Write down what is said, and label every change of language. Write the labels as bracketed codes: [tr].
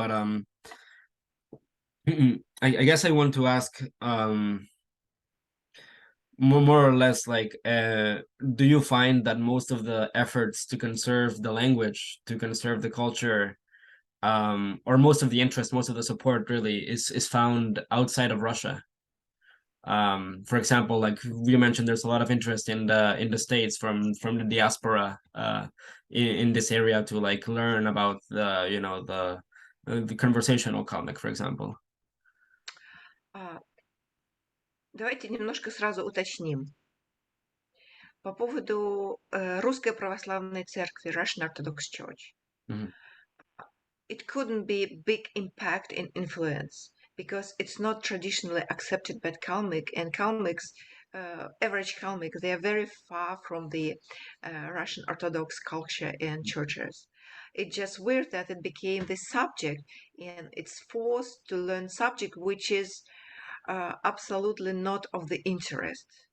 [en] But I guess I want to ask more or less like do you find that most of the efforts to conserve the language, to conserve the culture, or most of the interest, most of the support really is found outside of Russia? For example, like you mentioned, there's a lot of interest in the States from the diaspora in this area to like learn about the conversational comic, for example. [ru] А, Давайте немножко сразу уточним. По поводу Русской Православной Церкви, [en] Russian Orthodox Church. Mhm. It couldn't be big impact and influence because it's not traditionally accepted by Kalmyk, and Kalmyks average Kalmyk, they are very far from the Russian Orthodox culture and churches. It's just weird that it became the subject, and it's forced to learn subject which is absolutely not of the interest.